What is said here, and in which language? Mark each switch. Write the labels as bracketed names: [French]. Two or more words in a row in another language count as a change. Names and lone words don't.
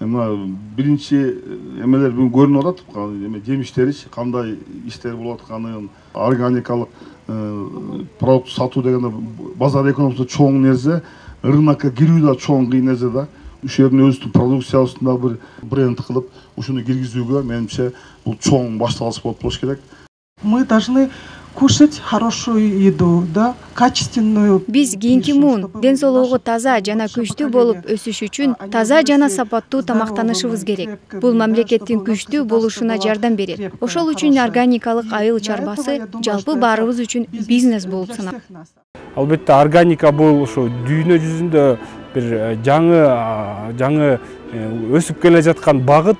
[Kyrgyz] Мына биринчи эмелер бүгүн көрүнүп атат. Жемиштеричи кандай иштер болуп атканын, органикалык продукт сатуу дегенде базар экономикасы чоң нерсе, рынокко кирүү да чоң кыйын нерсе да. Ушул жердин өзүнүн продукциясын да бир бренд кылып, ушуну киргизүүгө менимче бул чоң башталгыч болуп болуш керек. [Russian] Мы должны кушать хорошую еду, да, качественную. [Kyrgyz] Биз кийинки муун ден соолугу таза жана күчтүү болуп өсүш үчүн таза жана сапаттуу тамактанышыбыз керек. Бул мамлекеттин күчтүү болушуна жардам берет. Ошол үчүн органикалык айыл чарбасы жалпы баарыбыз үчүн бизнес болуп саналат. Албетте органика бул ушу дүйнө жүзүндө бир жаңы өсүп келе жаткан багыт.